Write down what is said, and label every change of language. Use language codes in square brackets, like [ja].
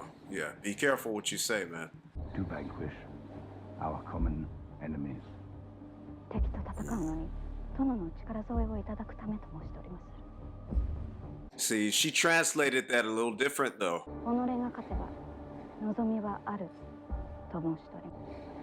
[en] Yeah, be careful what you say, man. To vanquish our common enemies. [ja] 敵と戦うのに殿の力添えをいただくためと申しております。 [en] See, she translated that a little different though. [ja] 己が勝てば望みはあると申しております。